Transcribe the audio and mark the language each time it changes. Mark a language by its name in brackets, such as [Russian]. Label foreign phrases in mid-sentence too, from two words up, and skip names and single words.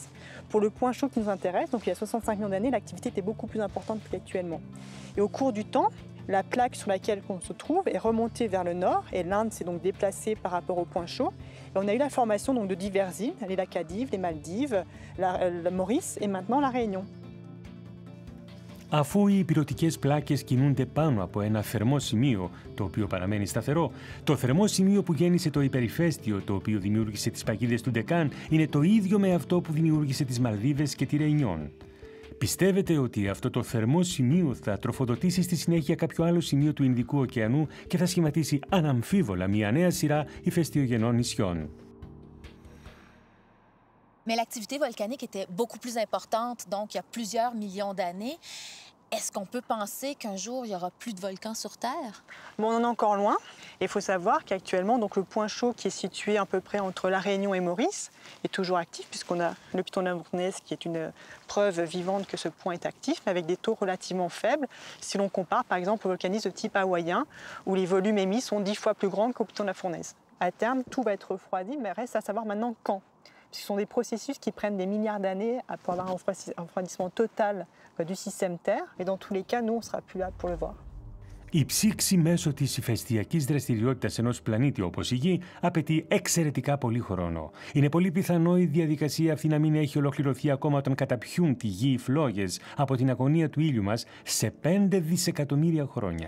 [French] Pour le point chaud qui nous intéresse, donc il y a 65 millions d'années, l'activité était beaucoup plus importante qu'actuellement. Et au cours du temps, la plaque sur laquelle on se trouve est remontée vers le nord et l'Inde s'est donc déplacée par rapport au point chaud. Et on a eu la formation donc, de diverses îles, les Lacadives, les Maldives, la Maurice et maintenant la Réunion. [Greek] Αφού οι υπηρετικές πλάκες κινούνται πάνω από ένα θερμό σημείο, το οποίο παραμένει σταθερό, το θερμό σημείο που γέννησε το υπερηφαίστειο, το οποίο δημιούργησε τις παγίδες του Ντεκάν, είναι το ίδιο με αυτό που δημιούργησε τις Μαλδίβες και τη Ρεϊνιόν. Πιστεύετε ότι αυτό το θερμό σημείο θα τροφοδοτήσει στη συνέχεια κάποιο άλλο σημείο του Ινδικού ωκεανού και θα σχηματίσει αναμφίβολα μια νέα σειρά ηφαιστειογενών νησιών? [French] Mais l'activité volcanique était beaucoup plus importante, donc il y a plusieurs millions d'années. Est-ce qu'on peut penser qu'un jour, il n'y aura plus de volcans sur Terre? Bon, on en est encore loin. Il faut savoir qu'actuellement, donc, le point chaud qui est situé à peu près entre La Réunion et Maurice est toujours actif, puisqu'on a le piton de la Fournaise qui est une preuve vivante que ce point est actif, mais avec des taux relativement faibles. Si l'on compare par exemple au volcanisme de type hawaïen, où les volumes émis sont 10 fois plus grands qu'au piton de la Fournaise. À terme, tout va être refroidi, mais reste à savoir maintenant quand. Ce sont des processus qui prennent des milliards d'années pour avoir un refroidissement total du système Terre. Et dans tous les cas, nous, on ne sera plus là pour le voir. [Greek] Η ψήξη μέσω της ηφαιστειακής δραστηριότητας ενός πλανήτη όπως η Γη απαιτεί εξαιρετικά πολύ χρόνο. Είναι πολύ πιθανό η διαδικασία αυτή να μην έχει ολοκληρωθεί ακόμα όταν καταπιούν τη Γη οι φλόγες από την αγωνία του ήλιου μας σε 5 δισεκατομμύρια χρόνια.